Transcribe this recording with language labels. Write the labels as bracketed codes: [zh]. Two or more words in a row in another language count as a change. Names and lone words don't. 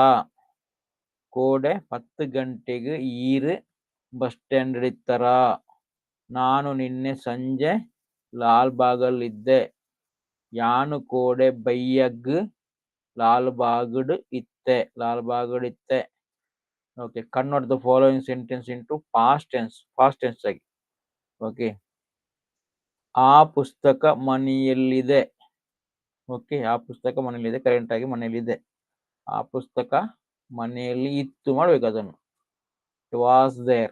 [tcy] ಕೋಡೆ 10 ಗಂಟೆಗೆ ಈರು ಬಸ್ ಸ್ಟ್ಯಾಂಡ್ ಇತ್ತರ. [kn] ನಾನು ನಿನ್ನೆ ಸಂಜೆ ಲಾಲ್ಬಾಗಲ್ಲಿದ್ದೆ. [tcy] ಯಾನು ಕೋಡೆ ಬೈಯಗ್ ಲಾಲ್ಬಾಗುಡ್ ಇತ್ತೆ. [en] ಓಕೆ, convert the following sentence into past tense ಆಗಿ. [kn] ಓಕೆ, ಆ ಪುಸ್ತಕ ಮನೆಯಲ್ಲಿದೆ. ಓಕೆ, ಆ ಪುಸ್ತಕ ಮನೆಯಲ್ಲಿದೆ, ಕರೆಂಟ್ ಆಗಿ ಮನೆಯಲ್ಲಿದೆ. ಆ ಪುಸ್ತಕ ಮನೆಯಲ್ಲಿ ಇತ್ತು ಮಾಡ್ಬೇಕು ಅದನ್ನು, [en] it was there.